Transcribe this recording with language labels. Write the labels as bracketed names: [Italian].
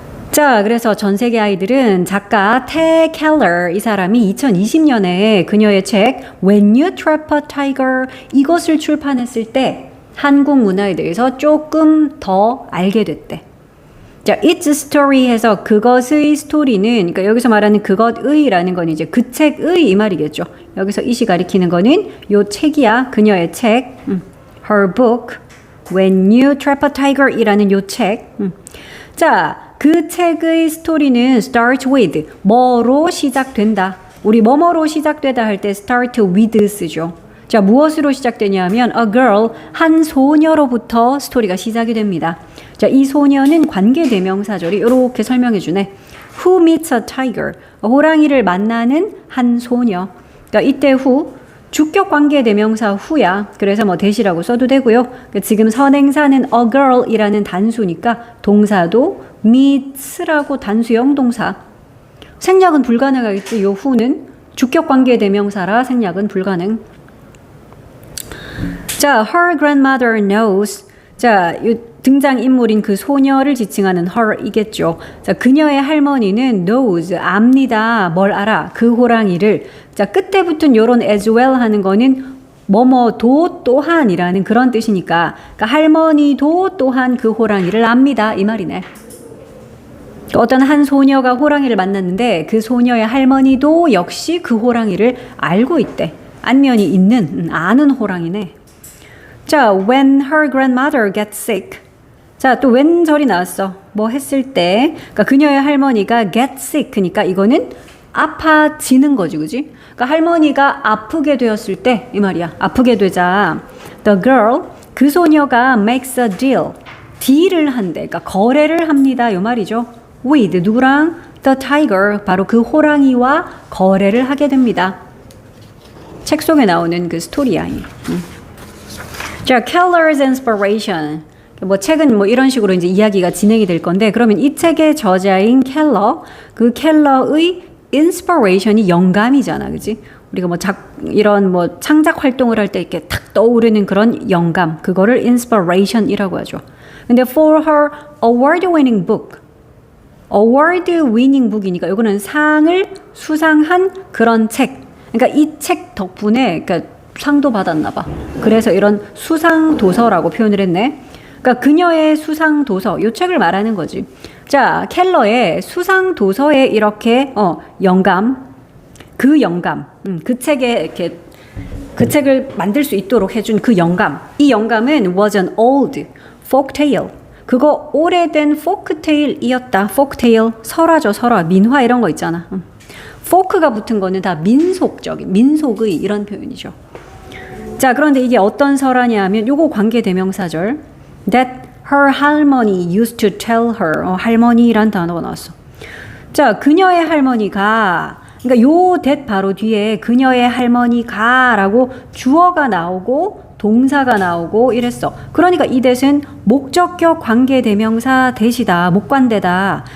[Korean] 자, 그래서 전 세계 아이들은 작가 테 켈러 이 사람이 2020년에 그녀의 책 When You Trap a Tiger 이것을 출판했을 때 한국 문화에 대해서 조금 더 알게 됐대. 자, [English] It's Story [Korean] 해서 그것의 스토리는, 그러니까 여기서 말하는 그것의라는 건 이제 그 책의 이 말이겠죠. 여기서 이시 가리키는 거는 요 책이야. 그녀의 책. [English] Her book. [Korean] When You Trap a Tiger 이라는 요 책. 자, 그 책의 스토리는 start with. 뭐로 시작된다. 우리 뭐뭐로 시작되다 할 때 start with 쓰죠. 자, 무엇으로 시작되냐면 [English] a girl, [Korean] 한 소녀로부터 스토리가 시작이 됩니다. 자, 이 소녀는 관계대명사절이 이렇게 설명해 주네. [English] Who meets a tiger? [Korean] 호랑이를 만나는 한 소녀. 그러니까 이때 who, 주격 관계대명사 who야. 그래서 뭐 대시라고 써도 되고요. 그러니까 지금 선행사는 a girl이라는 단수니까 동사도 meets라고 단수형 동사. 생략은 불가능하겠지. 요 who는 주격 관계대명사라 생략은 불가능. [English] 자, her grandmother knows. [Korean] 자, 이 등장인물인 그 소녀를 지칭하는 her이겠죠. 자, 그녀의 할머니는 knows, 압니다. 뭘 알아? 그 호랑이를. 자, 끝에 붙은 요런 as well 하는 거는 뭐뭐도 또한이라는 그런 뜻이니까, 그러니까 할머니도 또한 그 호랑이를 압니다. 이 말이네. 어떤 한 소녀가 호랑이를 만났는데 그 소녀의 할머니도 역시 그 호랑이를 알고 있대. 안면이 있는, 아는 호랑이네. [English] 자, when her grandmother gets sick. [Korean] 자, 또 when 절이 나왔어. 뭐 했을 때. 그러니까 그녀의 할머니가 [English] get sick. [Korean] 그러니까 이거는 아파지는 거지, 그지? 그러니까 할머니가 아프게 되었을 때, 이 말이야. 아프게 되자. [English] The girl, [Korean] 그 소녀가 [English] makes a deal. [Korean] 딜을 한대. 그러니까 거래를 합니다. 이 말이죠. with, 누구랑? [English] The tiger, [Korean] 바로 그 호랑이와 거래를 하게 됩니다. 책 속에 나오는 그 스토리야. [English] 자, Keller's inspiration. [Korean] 뭐 책은 뭐 이런 식으로 이제 이야기가 진행이 될 건데, 그러면 이 책의 저자인 켈러, 그 켈러의 inspiration이 영감이잖아, 그지? 우리가 뭐 이런 뭐 창작 활동을 할 때 이렇게 탁 떠오르는 그런 영감, 그거를 inspiration이라고 하죠. 근데 [English] for her award-winning book, award-winning book [Korean] 이니까 이거는 상을 수상한 그런 책. 그러니까 이 책 덕분에 그러니까 상도 받았나 봐. 그래서 이런 수상 도서라고 표현을 했네. 그러니까 그녀의 수상 도서, 이 책을 말하는 거지. 자, 켈러의 수상 도서에 이렇게 영감, 그 책에 이렇게 그 책을 만들 수 있도록 해준 그 영감. 이 영감은 [English] was an old folk tale. [Korean] 그거 오래된 포크테일이었다. 포크테일, 설화죠, 설화. 민화 이런 거 있잖아. 포크가 붙은 거는 다 민속적인, 민속의 이런 표현이죠. 자, 그런데 이게 어떤 설화냐 하면 요거 관계대명사절. [English] That her [Korean] 할머니 [English] used to tell her. [Korean] 할머니란 단어가 나왔어. 자, 그녀의 할머니가, 그러니까 요 that 바로 뒤에 그녀의 할머니가 라고 주어가 나오고 동사가 나오고 이랬어. 그러니까 이 that은 목적격 관계대명사 that이다. 목관대다.